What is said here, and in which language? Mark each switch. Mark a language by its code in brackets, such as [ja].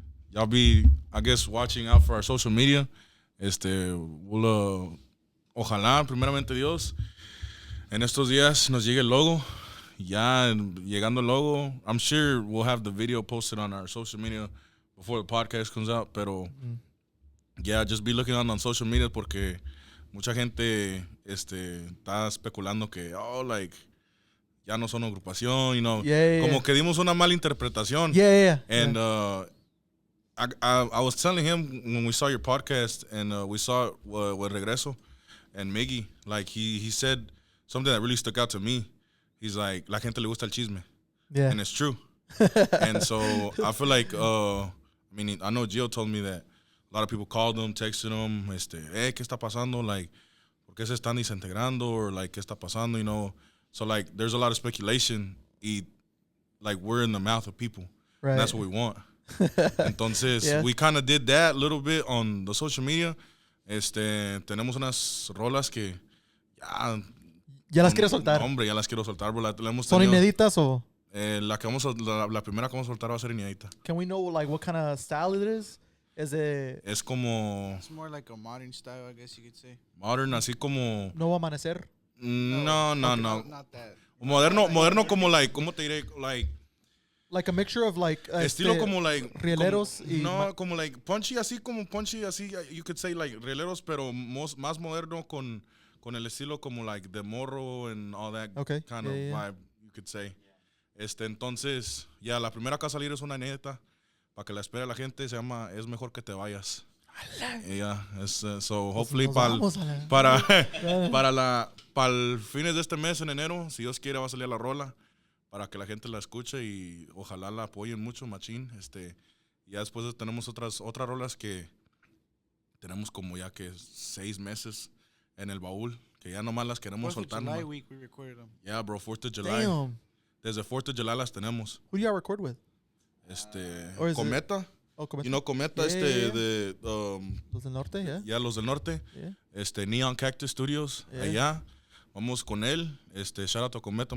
[en] Y'all be, I guess, watching out for our social media. We'll, [es] ojalá, primeramente Dios, en estos días nos llegue el logo. Ya llegando el logo, [en] I'm sure we'll have the video posted on our social media before the podcast comes out. [es] Pero, [en] just be looking on social media [es] porque mucha gente está especulando que, ya no son agrupación, [en] you know. [es] Como que dimos una mala interpretación. [en] And I was telling him when we saw your podcast and we saw it with Regreso and Miggy, like he said something that really stuck out to me. He's like, [es] la gente le gusta el chisme. [en] Yeah. And it's true. And so I feel like, I know Gio told me that a lot of people called him, texted him, [es] ¿qué está pasando? Like, ¿por qué se están desintegrando? Or like, ¿qué está pasando? [en] You know? So like, there's a lot of speculation. Like, we're in the mouth of people. Right. And that's what we want. Entonces, we kind of did that a little bit on the social media. [es] Tenemos unas rolas que ya las quiero soltar. Hombre, ya las quiero soltar, bro. ¿Son inéditas o? La primera que vamos a soltar va a ser inédita. [en] Can we know like what kind of style it is? [es] Es como... [en] It's more like a modern style, I guess you could say. [es] Modern, así como... ¿Nuevo amanecer? No. [en] Not that. [es] Moderno como like, ¿cómo te diré? [en] Like a mixture of like... [es] estilo como like... Rieleros [en] como like punchy, así, you could say like rieleros, [es] pero más moderno con el estilo como like de morro [en] and all that kind of vibe, you could say. [es] Entonces, la primera que va a salir es una inédita para que la espere la gente, se llama Es Mejor Que Te Vayas. [en] So hopefully [es] para el fines de este mes en enero, si Dios quiere, va a salir la rola para que la gente la escuche y ojalá la apoyen mucho, machín. Ya después tenemos otras rolas que tenemos como ya que 6 meses en el baúl, que ya nomás las queremos soltar. [en] 4th of July week we recorded them. Yeah, bro, 4th of July. Damn. [es] Desde 4th of July las tenemos. [en] Who do y'all record with? Cometa. Cometa. You know Cometa, de... Los del Norte, yeah. Yeah, Los del Norte. Yeah. [es] Neon Cactus Studios, allá. Vamos con él. [en] Shout out to Cometa.